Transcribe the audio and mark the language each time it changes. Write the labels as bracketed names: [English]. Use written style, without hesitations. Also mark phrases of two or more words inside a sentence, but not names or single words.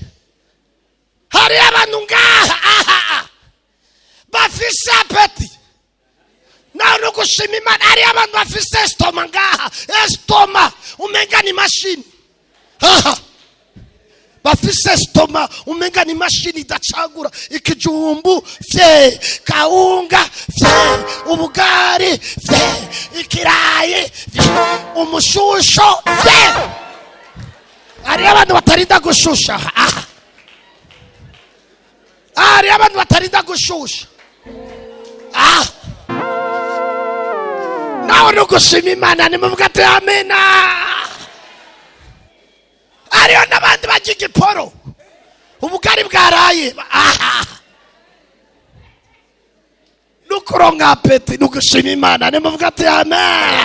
[Rundi] Hari abantu ngaha bafise apeti no gushima Imana. Hari abantu bafise estoma ngaha, estoma umenga ni mashini bafise estoma umenga ni mashini idacagura ikijumbu vye, kaunga vye, ubugari vye, ikirayi vye, umushusho vye. Hari abantu batarinda gushusha hari abantu batarinda gushusha nawe no gushima Imana nimuvuga ati amena. Hariyo n'abandi bagira igiporo ubugari bwaraye nukuronka apeti nugushima Imana nimuvuga ati amen.